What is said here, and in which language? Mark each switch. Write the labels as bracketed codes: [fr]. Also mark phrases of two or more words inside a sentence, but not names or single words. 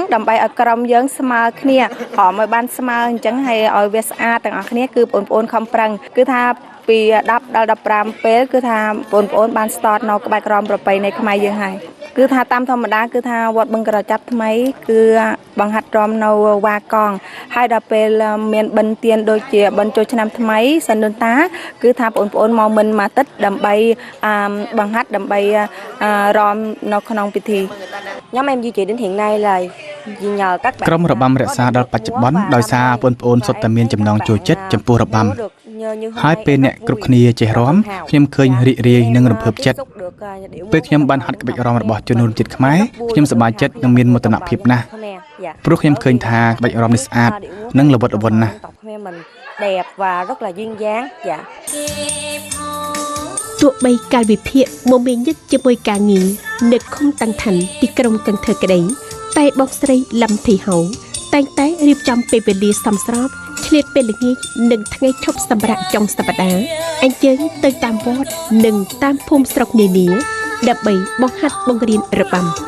[km] ដើម្បីឲ្យក្រុមយើងស្មើគ្នាព្រមឲ្យបានស្មើអញ្ចឹងហើយឲ្យវាស្អាតទាំងអស់គ្នាគឺបងប្អូនខំប្រឹងគឺថាពី10ដល់15ពេលគឺថាបងប្អូនបានស្ទាត់នៅក្បាច់ក្រមប្រពៃណីខ្មែរយើងហើយគឺថាតាមធម្មតាគឺថាវត្តបឹងក្រចាប់ថ្មីគឺបង្ហាត់រំនៅវ៉ាកងហើយដល់ពេលមានបិណ្ឌទានដូចជាបិណ្ឌចូលឆ្នាំថ្មីសិនដូនតាគឺថាបងប្អូនមកមិនមួយអាទិត្យដើម្បីបង្ហាត់ដើម្បីរំនៅក្នុងពិធី [vi] nhóm em duy trì đến hiện nay là vì nhờ các bạn [km] ក្រុមរបាំរក្សាដល់បច្ចុប្បន្នដោយសារបងប្អូនសុទ្ធតែមានចំណងចូលចិត្តចំពោះរបាំហើយពេលអ្នកគ្រប់គ្នាចេះរាំខ្ញុំឃើញរីករាយនិងរំភើបចិត្តពេលខ្ញុំបានហាត់ក្បាច់រាំរបស់ជនរួមជាតិខ្មែរខ្ញុំសប្បាយចិត្តនិងមានមោទនភាពណាស់ព្រោះខ្ញុំឃើញថាក្បាច់រាំនេះស្អាតនិងល្វត់ល្វន់ណាស់ [vi] đẹp và rất là duyên dáng dạ [km] ទោះបីកាលវិភាគមកមានញឹកជាមួយការងារនៅឃុំតាំងឋានទីក្រុងកឹងធើក្តីតែបងស្រីលំធីហៅតែងតែរៀបចំពេលវេលាសមស្របឆ្លៀតពេលល្ងាចនិងថ្ងៃឈប់សម្រាកចុងសប្តាហ៍អញ្ជើញទៅតាមវត្តនិងតាមភូមិស្រុកនានាដើម្បីបង្ហាត់បង្រៀនរបាំ